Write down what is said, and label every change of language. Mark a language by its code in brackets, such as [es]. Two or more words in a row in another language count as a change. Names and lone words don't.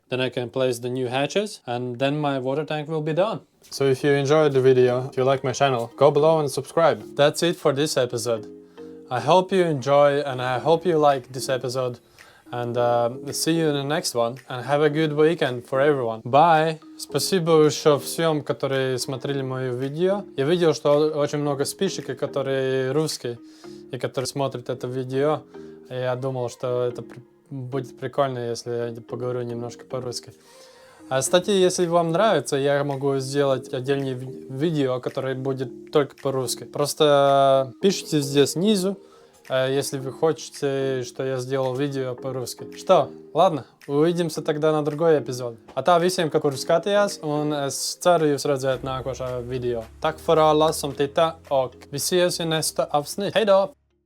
[en] Then I can place the new hatches, and then my water tank will be done. So if you enjoyed the video, if you like my channel, go below and subscribe. That's it for this episode. I hope you enjoy, and I hope you like this episode. And see you in the next one. And have a good weekend for everyone. Bye! [ru] Спасибо еще всем, которые смотрели мое видео. Я видел, что очень много подписчиков, которые русские, и которые смотрят это видео. И я думал, что это будет прикольно, если я поговорю немножко по-русски. А, кстати, если вам нравится, я могу сделать отдельное видео, которое будет только по-русски. Просто пишите здесь снизу, если вы хотите, что я сделал видео по-русски. Что? Ладно, увидимся тогда на другой эпизод. [lv] А tā visiem, kur skatījās, un es ceru jūs redzēt nākošā video. [sv] Tack för alla som tittar och vi ses i nästa avsnitt. Hej då!